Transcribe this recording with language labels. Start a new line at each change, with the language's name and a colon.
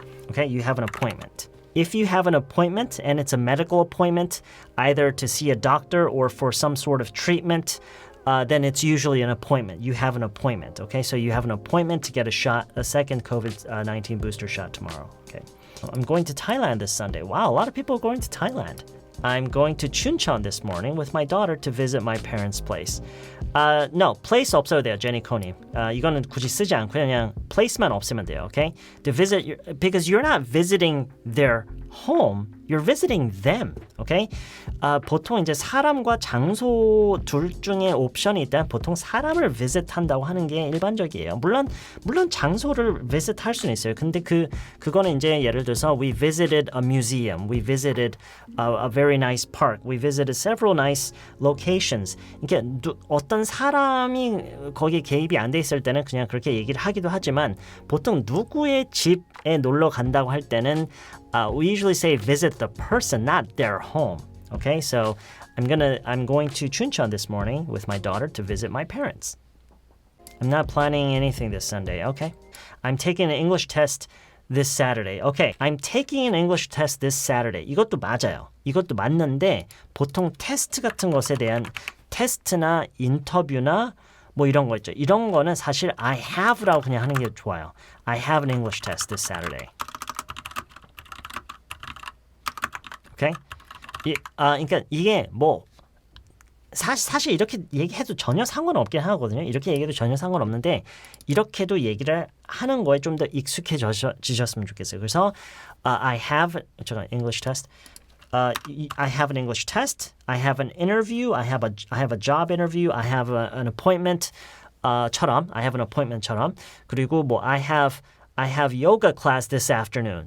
English: Okay, you have an appointment. If you have an appointment and it's a medical appointment, either to see a doctor or for some sort of treatment, then it's usually an appointment. You have an appointment, okay? So you have an appointment to get a second COVID-19 booster shot tomorrow, okay? I'm going to Thailand this Sunday. Wow, a lot of people are going to Thailand. I'm going to Chuncheon this morning with my daughter to visit my parents' place.
Korean: No, place 없어도 돼요, 제니코님. 이거는 굳이 쓰지 않고 그냥 place만 없으면 돼요, okay?
English: To visit, because you're not visiting their home, you're visiting them, okay?
Korean: 보통 이제 사람과 장소 둘 중에 옵션이 있다면 보통 사람을 visit한다고 하는 게 일반적이에요. 물론 장소를 visit할 수는 있어요. 근데 그거는 이제 예를 들어서
English: we visited a museum, we visited a very nice park, we visited several nice locations.
Korean: 이게 어떤 사람이 거기에 개입이 안 돼 있을 때는 그냥 그렇게 얘기를 하기도 하지만 보통 누구의 집에 놀러 간다고 할 때는
English: we usually say visit the person, not their home. Okay, so I'm going to Chuncheon this morning with my daughter to visit my parents. I'm not planning anything this Sunday. Okay, I'm taking an English test this Saturday. Okay, I'm taking an English test this Saturday.
Korean: 이것도 맞아요. 이것도 맞는데 보통 테스트 같은 것에 대한 테스트나 인터뷰나 뭐 이런 거 있죠. 이런 거는 사실 I have라고 그냥 하는 게 좋아요.
English: I have an English test this Saturday. Okay?
Korean: 그러니까 이게 뭐 사실 이렇게 얘기해도 전혀 상관없긴 하거든요. 이렇게 얘기해도 전혀 상관없는데 이렇게도 얘기를 하는 거에 좀 더 익숙해지셨으면 좋겠어요.
English: 그래서 I have English test. I have an English test. I have an interview. I have a job interview. I have an appointment. 처럼 I have an appointment처럼
Korean: 그리고 뭐
English: I have yoga class this afternoon.